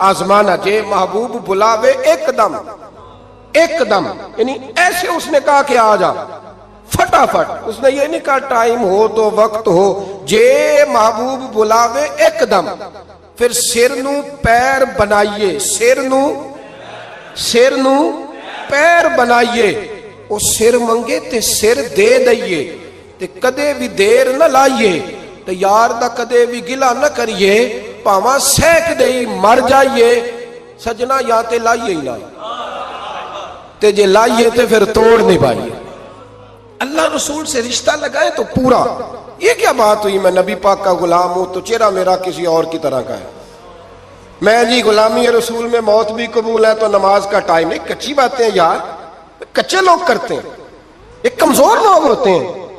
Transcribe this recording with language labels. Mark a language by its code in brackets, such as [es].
[pa] آزمانا جے محبوب بلاوے ایک دم, ایک دم, [ur] یعنی ایسے اس نے کہا کہ آ جا فٹافٹ. اس نے یہ نہیں کہا ٹائم ہو تو وقت ہو, [pa] جے محبوب بلاوے ایک دم. پھر سر نو پیر بنائیے, سر نو پیر بنائیے. وہ سر منگے تے سر دے دئیے, تے کدے بھی دیر نہ لائیے, تے یار دا کدے بھی گلا نہ کریے, پاواں سیک دئی مر جائیے. سجنا یا تے لائیے ہی نہ, تے جے لائیے تے پھر توڑ نہیں پائیے. [ur] اللہ رسول سے رشتہ لگائے تو پورا. یہ کیا بات ہوئی میں نبی پاک کا غلام ہوں تو چہرہ میرا کسی اور کی طرح کا ہے. میں جی غلامی رسول میں موت بھی قبول ہے تو نماز کا ٹائم نہیں. کچی باتیں ہیں یار, کچے لوگ کرتے ہیں, ایک کمزور لوگ ہوتے ہیں.